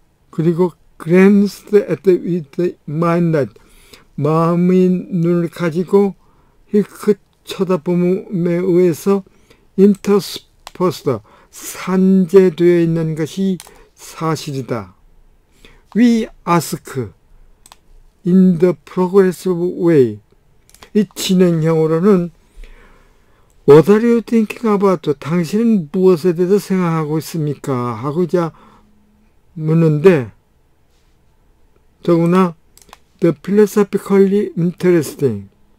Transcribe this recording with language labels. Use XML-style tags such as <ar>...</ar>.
<ko>그리고</ko> <en>glanced at with the mind that</en> <ko>마음의 눈을 가지고 힐끗 쳐다봄에 의해서 interspersed 산재되어 있는 것이 사실이다.</ko> <en>We ask in the progressive way.</en> <ko>이 진행형으로는</ko> <en>What are you thinking about?</en> <ko>당신은 무엇에 대해서 생각하고 있습니까? 하고 이제 묻는데 더구나</ko> <en>the philosophically interesting</en>